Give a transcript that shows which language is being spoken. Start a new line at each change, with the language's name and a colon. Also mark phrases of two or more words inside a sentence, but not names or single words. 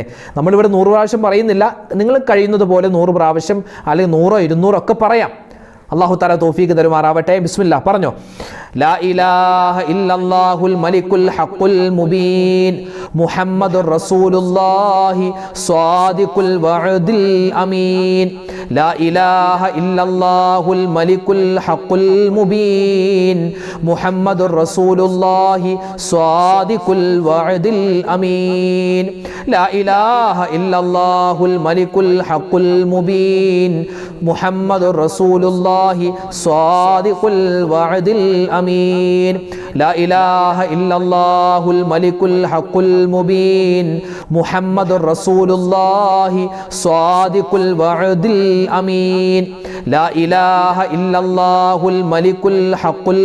Malayalam: നമ്മളിവിടെ 100 പ്രാവശ്യം പറയുന്നില്ല, നിങ്ങൾ കഴിയുന്നത് പോലെ 100 പ്രാവശ്യം അല്ലെങ്കിൽ 100 200 ഒക്കെ പറയാം.
Arabic: الله تعالى
Malayalam: തൗഫീഖ് തരുമാറാവട്ടെ. ബിസ്മില്ലാ, പറഞ്ഞോ.
Arabic: لا إله إلا الله الملك الحق المبين محمد رسول الله صادق الوعد الأمين. لا إله إلا الله الملك الحق المبين محمد رسول الله صادق الوعد الأمين لا إله إلا الله الملك الحق المبين محمد رسول الله صادق الوعد الأمين لا إله إلا الله الملك الحق المبين محمد رسول الله صادق الوعد الأمين لا إله إلا الله الملك الحق